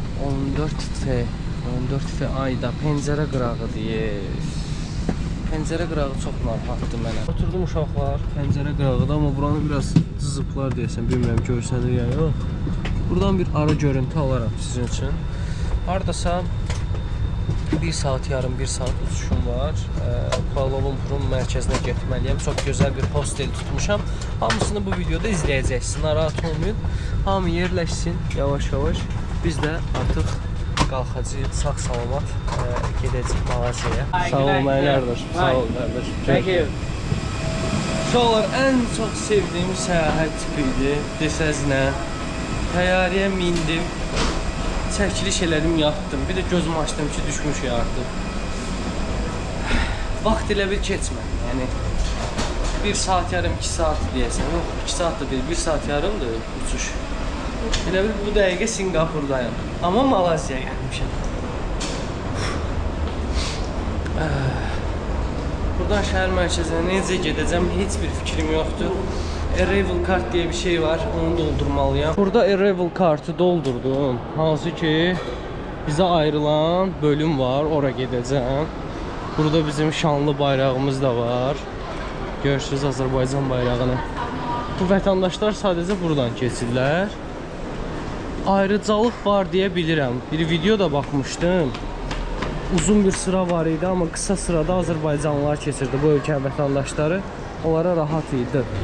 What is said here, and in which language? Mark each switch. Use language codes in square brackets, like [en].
[az] 14F. 14F ayda pəncərə qırağı deyir. Pəncərə qırağı çox narahatdır mənə. Oturdum uşaqlar, pəncərə qırağıda, amma buranı biraz cızıblar deyəsən, bilmirəm görsənir ya yox. Buradan bir ara görüntü alaram sizin üçün. Hardasa 1 saat yarım, 1 saat uçuşum var. Kuala Lumpur'un mərkəzinə getməliyəm. Çox gözəl bir hostel tutmuşam. Hamısını bu videoda izləyəcəksiniz. Narahat olmayın. Hamı yerləşsin yavaş-yavaş. Biz də artıq qalxacağıq, sağ-salamat gedəcəyik Malayziyaya. Sağ ol mənim qardaş. Sağ ol qardaş. [en] Thank you. [az] Uşaqlar, ən çox sevdiyim səyahət tipi idi. Desəz nə? Təyyarəyə mindim. Çəkiliş elədim, yatdım. Bir də gözümü açdım ki, düşmüş artıq. Vaxt elə bir keçmədi. Yəni 1 saat yarım, 2 saat deyəsən. Yox, 2 saat da deyil, 1 saat yarımdır uçuş. Elə bir bu dəqiqə Singapurdayım. Amma Malayziyaya gəlmişəm. Buradan şəhər mərkəzinə necə gedəcəm heç bir fikrim yoxdur. [tr] Arrival kart diye bir şey var, onu doldurmalıyam. Burada Arrival kartı doldurdum. [az] Hansı ki [tr] bize ayrılan bölüm [az] var, oraya gedəcəm. Burada bizim şanlı bayrağımız da var. Görürsünüz Azərbaycan bayrağını. Bu vətəndaşlar sadəcə buradan keçirlər. Ayrıcalıq var deyə bilirəm. Bir video da baxmışdım. Uzun bir sıra var idi, amma qısa sırada Azərbaycanlılar keçirdi bu ölkə vətəndaşları. Onlara rahat idi.